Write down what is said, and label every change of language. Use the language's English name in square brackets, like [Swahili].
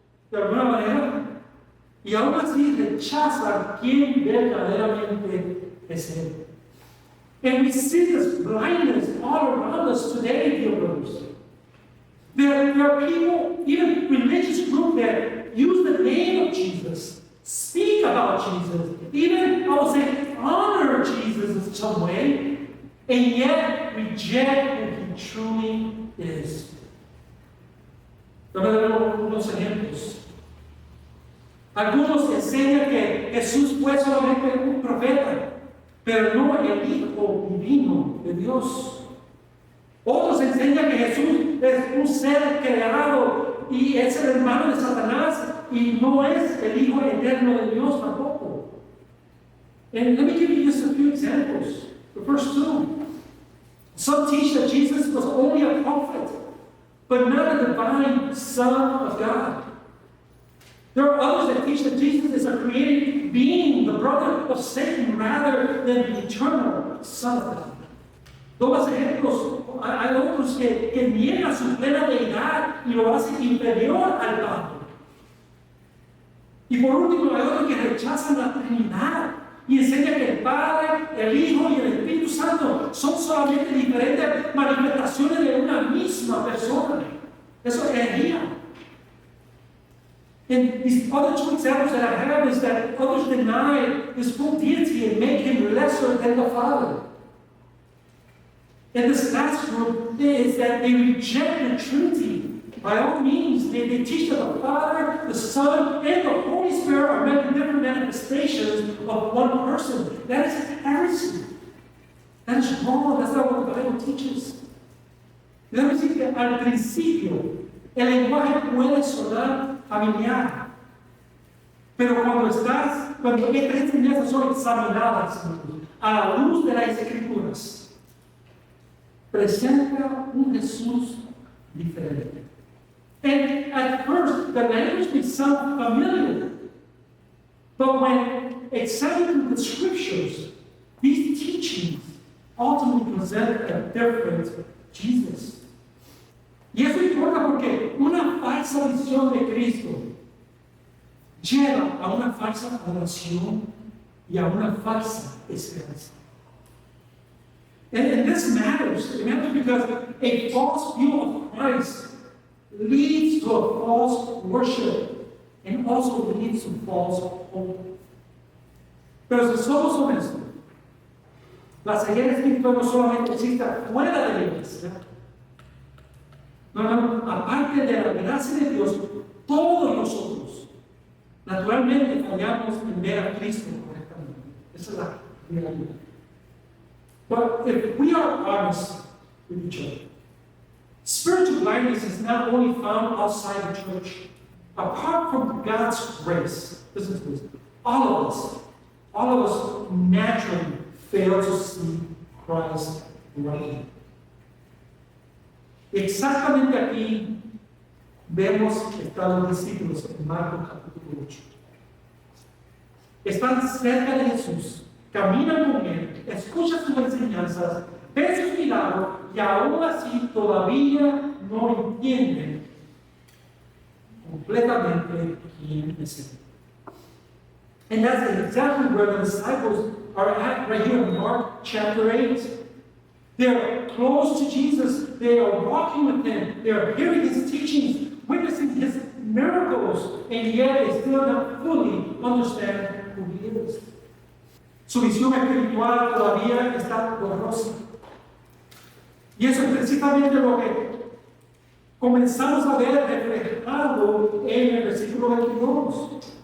[Spanish] de alguna manera, y aún así rechazan quién verdaderamente es Él. [English] And we see this blindness all around us today, dear brothers. There are people, even religious groups, that use the name of Jesus, speak about Jesus, even, I would say, honor Jesus in some way, and yet reject who He truly is. [Spanish] Vamos a ver unos ejemplos. Algunos enseñan que Jesús fue solamente un profeta, pero no el Hijo divino de Dios. Otros enseñan que Jesús es un ser creado y es el hermano de Satanás y no es el Hijo eterno de Dios tampoco. [English] And let me give you just a few examples. The first two. Some teach that Jesus was only a prophet, but not a divine Son of God. There are others that teach that Jesus is a created being, the brother of Satan, rather than the eternal Son of God. [Spanish] Dos ejemplos. Hay otros que niegan su plena deidad y lo hacen inferior al Padre. Y por último, hay otros que rechazan la Trinidad y enseñan que el Padre, el Hijo y el Espíritu Santo son solamente diferentes manifestaciones de una misma persona. Eso es herejía. [English] And these other two examples that I have is that others deny His full deity and make Him lesser than the Father. And this last group is that they reject the Trinity. By all means, they teach that the Father, the Son, and the Holy Spirit are many different manifestations of one person. That is heresy. That is wrong. That's not what the Bible teaches. [Spanish] Debemos decir que al principio el lenguaje puede sonar familiar, pero cuando estas enseñanzas son examinadas a la luz de las Escrituras, presenta un Jesús diferente. [English] And at first, the language may sound familiar, but when examining the Scriptures, these teachings ultimately present a different Jesus. [Spanish] Y eso importa porque una falsa visión de Cristo lleva a una falsa adoración y a una falsa esperanza. [English] And this matters. It matters because a false view of Christ leads to a false worship and also leads to false hope. [Spanish] Pero si somos honestos, la ceguera espiritual no solamente existe fuera de la iglesia. No, aparte de la gracia de Dios, todos nosotros naturalmente fallamos en ver a Cristo correctamente. Esa es la realidad. [English] But if we are honest with each other, spiritual blindness is not only found outside the church. Apart from God's grace, listen to this, all of us naturally fail to see Christ rightly. [Spanish] Exactamente aquí vemos que están los discípulos en Marcos capítulo 8. Están cerca de Jesús, caminan con Él, escuchan sus enseñanzas, ven sus milagros y aún así todavía no entienden completamente quién es Él. [English] And that's exactly where the disciples are at right here in Mark chapter 8. They're close to Jesus. They are walking with Him. They are hearing His teachings, witnessing His miracles, and yet they still don't fully understand who He is. [Spanish] Su visión espiritual todavía está borrosa. Y eso es precisamente lo que comenzamos a ver reflejado en el versículo 22.